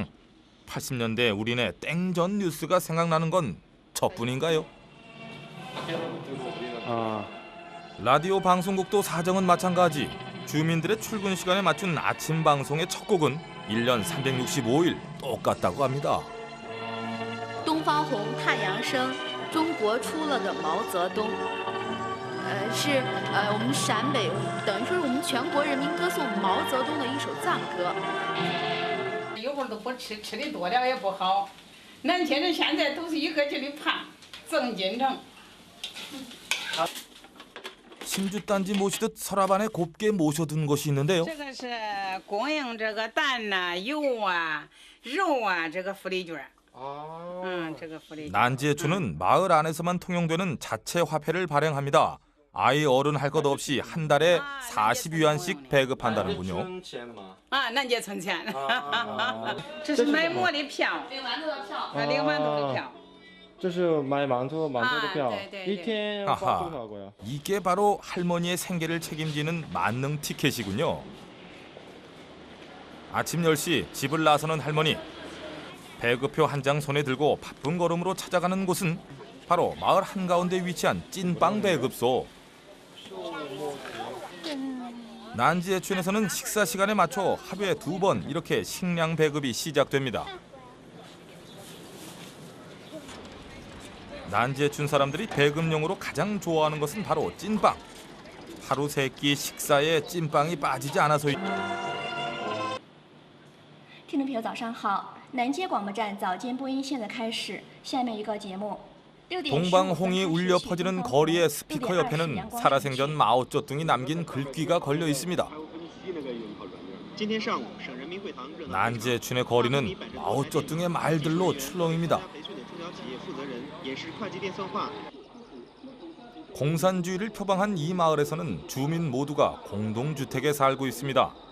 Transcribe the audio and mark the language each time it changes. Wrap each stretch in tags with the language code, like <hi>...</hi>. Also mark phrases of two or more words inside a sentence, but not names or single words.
<ko>80년대 우리네 땡전 뉴스가 생각나는 건 저뿐인가요? 라디오 방송국도 사정은 마찬가지. 주민들의 출근 시간에 맞춘 아침 방송의 첫 곡은 1년 365일 똑같다고 합니다.</ko> <zh>东方红太阳升，中国出了个毛泽东。是我们陕北等于说是我们全国人民歌颂毛泽东的一首赞歌。有会儿都不吃，吃的多了也不好。年轻人现在都是一个劲的胖，增进症。</zh> <ko>심주단지 모시듯 서랍 안에 곱게 모셔둔 것이 있는데요.</ko> <zh>这个是供应这个蛋呐、油啊、肉啊这个福利券。这个福利券。</zh> <ko>난지에춘은 마을 안에서만 통용되는 자체 화폐를 발행합니다. 아이 어른 할 것 없이 한 달에 40위안씩 배급한다는군요.</ko> <zh>南街存钱。这是买馍的票，领馒头的票，领馒头的票。这是买馒头的票，一天花多少个呀？</zh> <ko>이게 바로 할머니의 생계를 책임지는 만능 티켓이군요. 아침 10시 집을 나서는 할머니. 배급표 한 장 손에 들고 바쁜 걸음으로 찾아가는 곳은 바로 마을 한가운데 위치한 찐빵 배급소. 난지에춘에서는 식사 시간에 맞춰 하루에 2번 이렇게 식량 배급이 시작됩니다. 난지에춘 사람들이 배급용으로 가장 좋아하는 것은 바로 찐빵. 하루 3끼 식사에 찐빵이 빠지지 않아서.</ko> <zh>听众朋友，早上好！南街广播站早间播音现在开始，下面预告节目。</zh> <ko>동방홍이 울려 퍼지는 거리의 스피커 옆에는 살아생전 마오쩌둥이 남긴 글귀가 걸려 있습니다. 난지에춘의 거리는 마오쩌둥의 말들로 출렁입니다. 공산주의를 표방한 이 마을에서는 주민 모두가 공동주택에 살고 있습니다.</ko>